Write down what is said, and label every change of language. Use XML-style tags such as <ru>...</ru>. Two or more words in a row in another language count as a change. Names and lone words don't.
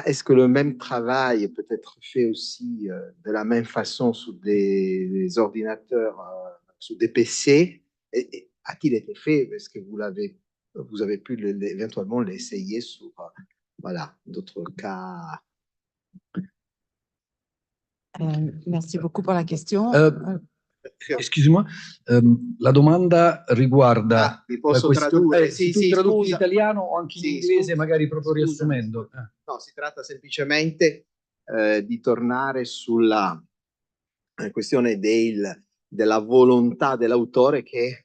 <fr>Est-ce que le même travail peut être fait aussi de la même façon sur des ordinateurs, sur des PC? Et a-t-il été fait? Est-ce que vous avez pu éventuellement l'essayer sur voilà, d'autres cas? Merci beaucoup pour la question.</fr> <it>Excuse-moi, la domanda riguarda vi posso questo, tradurre? se Sì, tu sì, traduci in scusa. italiano o anche in Sì, inglese, magari proprio scusami. riassumendo. No, si tratta semplicemente di tornare sulla questione della volontà dell'autore che</it>